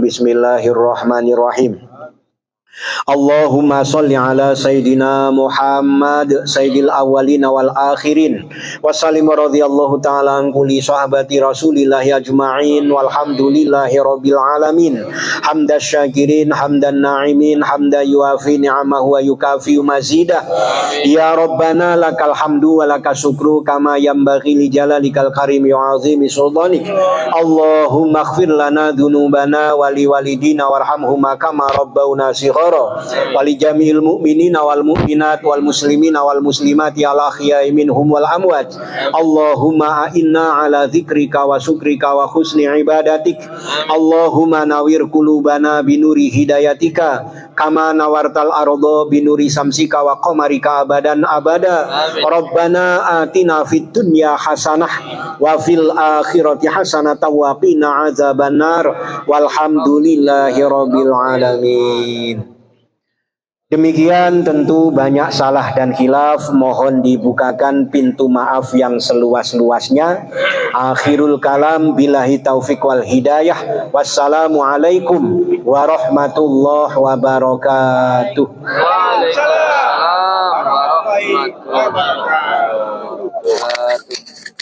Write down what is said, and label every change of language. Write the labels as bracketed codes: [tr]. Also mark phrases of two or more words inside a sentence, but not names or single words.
[ar] بسم الله الرحمن الرحيم. اللهم صل على سيدنا محمد سيد الأولين والآخرين وسلم رضي الله تعالى عن كل صحابة رسول الله أجمعين والحمد لله رب العالمين حمدا شاكرين حمدا ناعمين حمدا يوافي نعمه ويكافئ مزيده. يا ربنا لك الحمد ولك الشكر كما ينبغي لجلالك الكريم وعظيم سلطانك. اللهم اغفر لنا ذنوبنا ولوالدينا وارحمهما كما ربونا صغارا ولجميع المؤمنين والمؤمنات والمسلمين والمسلمات الأحياء منهم والأموات. اللهم أعنا على ذكرك وشكرك وحسن عبادتك. اللهم نور قلوبنا بنور هدايتك كما نورت الأرض بنور شمسك وقمرك أبدا أبدا. ربنا آتنا في الدنيا حسنة وفي الآخرة حسنة وقنا عذاب النار والحمد لله رب العالمين. [id] Demikian tentu banyak salah dan khilaf, mohon dibukakan pintu maaf yang seluas-luasnya. [ar] آخر الكلام بالله التوفيق والهداية. والسلام عليكم ورحمة الله وبركاته. وعليكم السلام ورحمة الله وبركاته.